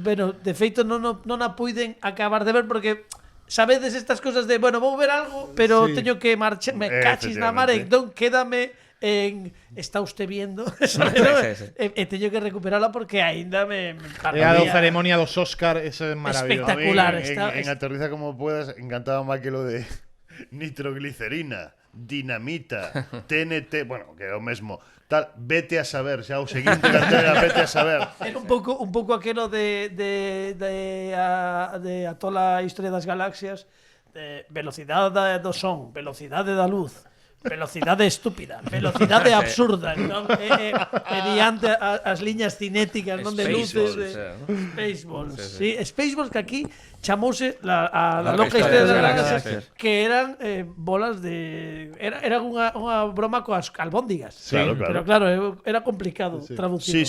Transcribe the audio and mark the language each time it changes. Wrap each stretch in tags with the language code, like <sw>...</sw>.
<gl>bueno, de feito non a puiden acabar de ver porque sabedes estas cosas de, bueno, vou ver algo, pero Sí. teño que marchar, me cachis na mare, entón quédame en</gl> <es>está usted viendo,</es> <gl>¿sabes? Sí. E teño que recuperarla porque aínda me E a do ceremonia dos Oscar, ese é maravilloso. Espectacular.</gl> <es>En Aterriza como puedas, encantaba más que lo de nitroglicerina.</es> <gl>Dinamita, TNT, bueno, que é o mesmo. Tal, vete a saber, xa o seguinte cartera, vete a saber. Era un pouco aquelo de a toda a historia das galaxias, de velocidade do son, velocidade da luz, velocidade estúpida, velocidade absurda, non? Mediante as liñas cinéticas, non, de luces, Spaceballs. Sí, Spaceballs, que aquí chamouse a loca historia das galaxias, que eran bolas de eran unha broma coas albóndigas. Claro, claro. Pero claro, era complicado traducir.</gl>